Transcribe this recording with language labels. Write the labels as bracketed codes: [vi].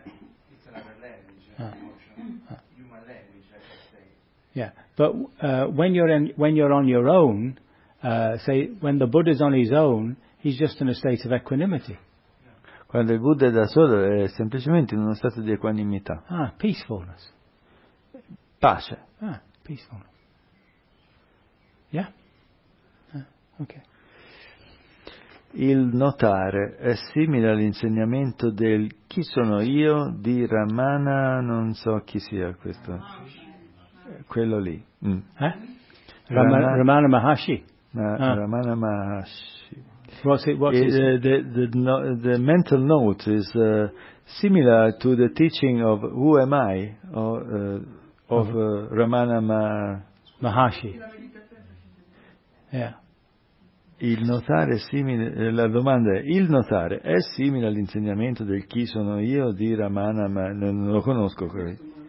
[en] It's another language, human language, I should say. Yeah. But when you're on your own, say when the Buddha's on his own, he's just in a state of equanimity. [it] Quando il Buddha è da solo è semplicemente in uno stato di equanimità. [en] Ah, peacefulness. [it] Pace. [en] Ah, peacefulness. Yeah. Okay. [it] Il notare è simile all'insegnamento del chi sono io di Ramana, non so chi sia questo, quello lì. Ramana Maharshi. Ramana Maharshi. [en] The mental note is similar to the teaching of who am I of Ramana Maharshi. Yeah. [it] Il notare è simile, la domanda è, il notare è simile all'insegnamento del chi sono io di Ramana, ma non lo conosco così.